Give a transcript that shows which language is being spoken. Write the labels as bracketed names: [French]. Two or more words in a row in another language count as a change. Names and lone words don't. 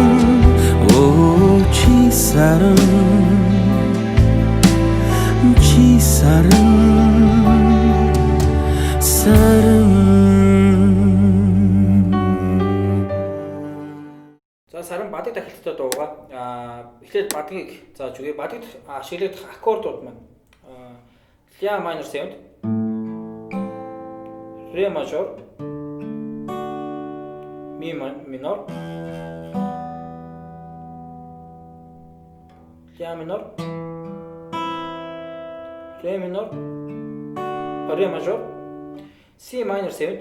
[Mongolian] О чи саран, чи саран. За саран бадыг тахилттай дууга. Эхлээд бадгийг зааж өгье. Бадыг ашиглах аккордууд маань ля minor 7, ре мажор, ми минор, ля минор, ре минор, ре мажор, [English] C minor [Mongolian] 7.